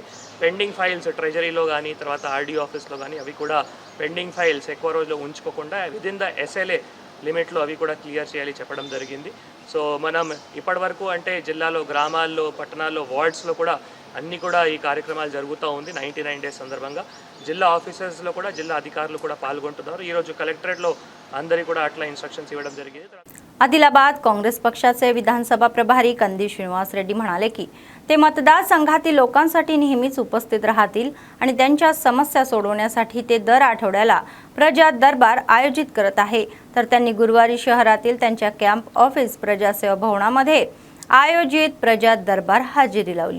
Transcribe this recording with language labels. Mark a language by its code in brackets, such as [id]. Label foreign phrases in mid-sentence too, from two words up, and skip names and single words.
[te] పెండింగ్ ఫైల్స్ ట్రెజరీలో కానీ తర్వాత ఆర్డీ ఆఫీస్లో కానీ అవి కూడా పెండింగ్ ఫైల్స్ ఎక్కువ రోజులు ఉంచుకోకుండా [en] within the SLA [te] లిమిట్లో అవి కూడా క్లియర్ చేయాలి చెప్పడం జరిగింది. సో మనం ఇప్పటివరకు అంటే జిల్లాలో గ్రామాల్లో, పట్టణాల్లో, వార్డ్స్లో కూడా అన్నీ కూడా ఈ కార్యక్రమాలు జరుగుతూ ఉంది. 99 డేస్ సందర్భంగా జిల్లా ఆఫీసర్స్లో కూడా జిల్లా అధికారులు కూడా పాల్గొంటున్నారు. ఈరోజు కలెక్టరేట్లో అందరికీ కూడా అట్లా इन्स्ट्रक्शन्स इव्वడం జరిగింది. [mr] आदिलाबाद काँग्रेस पक्षाचे विधानसभा प्रभारी कंदी श्रीनिवास रेड्डी म्हणाले की ते मतदारसंघातील लोकांसाठी नेहमीच उपस्थित राहतील आणि त्यांच्या समस्या सोडवण्यासाठी ते दर आठवड्याला प्रजा दरबार आयोजित करत आहे. तर त्यांनी गुरुवारी शहरातील त्यांच्या [en] camp office [mr] प्रजासेवा भवनामध्ये आयोजित प्रजा दरबार हजेरी लावली.